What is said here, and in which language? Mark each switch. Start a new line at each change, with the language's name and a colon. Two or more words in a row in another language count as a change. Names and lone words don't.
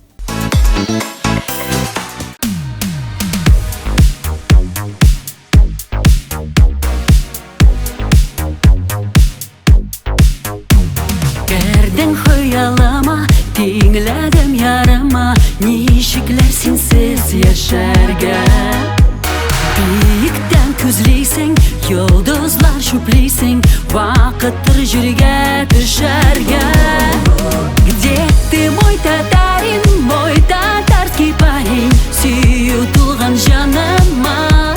Tatar: Кердең хыялыма, тиңләдем ярыма, ничекләр синсез яшәргә. Биектән күзлисең, йолдызлар чүплисең, вакыттыр җиргә төшәргә.
Russian: Где ты, мой татарский парень,
Tatar: сөю тулган җаныма?